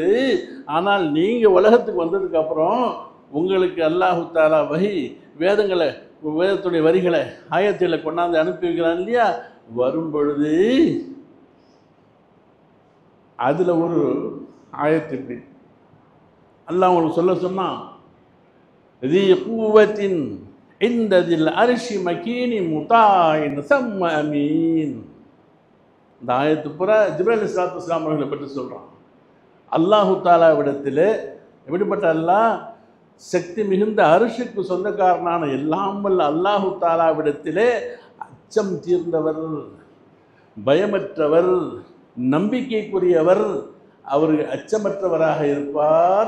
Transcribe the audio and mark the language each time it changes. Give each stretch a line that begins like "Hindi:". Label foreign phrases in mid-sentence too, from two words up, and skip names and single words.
Tamil: ஆனால் நீங்கள் உலகத்துக்கு வந்ததுக்கப்புறம் உங்களுக்கு
Arabic: الله تعالى
Tamil: வஹி வேதங்களை, வேதத்துடைய வரிகளை, ஆயத்தில் கொண்டாந்து அனுப்பி வைக்கிறான் இல்லையா? வரும் பொழுது அதில் ஒரு ஆயத்து இப்படி அல்லாஹ் உங்களுக்கு சொல்ல சொன்னான்,
Arabic: ذي قوة عند ذي العرش مكين مطاع ثم أمين.
Tamil: இந்த ஆயத்து பூரா ஜிப்ரீல்
Arabic: عليه الصلاة والسلام
Tamil: அவர்களை பற்றி சொல்கிறான். அல்லாஹு தாலாவிடத்தில் எப்படிப்பட்ட அல்லாஹ்? சக்தி மிகுந்த அரிஷுக்கு சொந்தக்காரனான எல்லாம் வல்ல அல்லாஹு தாலாவிடத்திலே அச்சம் தீர்ந்தவர், பயமற்றவர், நம்பிக்கைக்குரியவர், அவருக்கு அச்சமற்றவராக இருப்பார்.